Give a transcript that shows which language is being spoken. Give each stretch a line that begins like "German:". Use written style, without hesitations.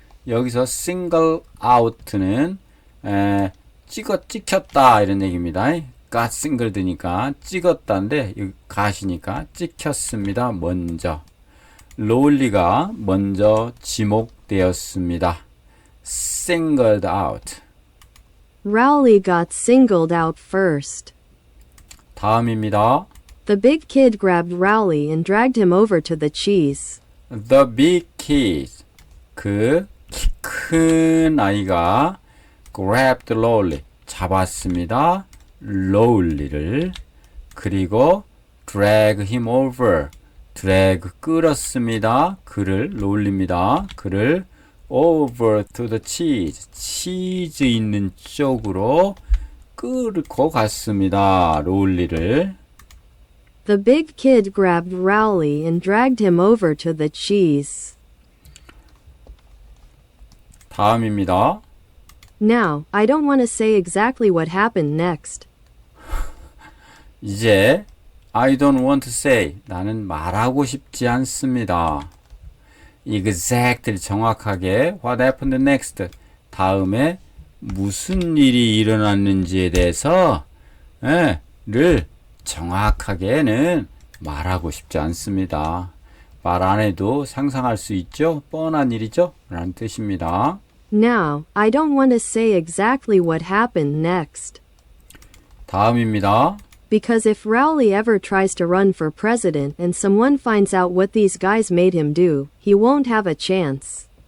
Korean: 여기서 single out는 찍혔다 이런 얘기입니다. got singled니까 찍었다인데 여기 got이니까 찍혔습니다. 먼저. lowly가 먼저 지목되었습니다.
English: singled out. Rowley got singled out first.
Korean: 다음입니다.
English: The big kid grabbed Rowley and dragged him over to the cheese. The big kid.
Korean: 그 키 큰 아이가
English: grabbed lowly.
Korean: 잡았습니다. lowly를. 그리고
English: drag him over.
Korean: drag 끌었습니다. 그를 lowly입니다. 그를
English: over to the cheese.
Korean: 치즈 있는 쪽으로 끌고 갔습니다. lowly를.
English: The big kid grabbed Rowley and dragged him over to the cheese.
Korean: 다음입니다.
English: Now, I don't want to say exactly what happened next.
Korean: 이제
English: I don't want to say
Korean: 나는 말하고 싶지 않습니다. exactly 정확하게
English: what happened next
Korean: 다음에 무슨 일이 일어났는지에 대해서 를 정확하게는 말하고 싶지 않습니다. 말 안 해도 상상할 수 있죠? 뻔한 일이죠? 라는 뜻입니다.
English: Now, I don't want to say exactly what happened next.
Korean: 다음입니다.
English: Because if Rowley ever tries to run for president and someone finds out what these guys made him do, he won't have a chance.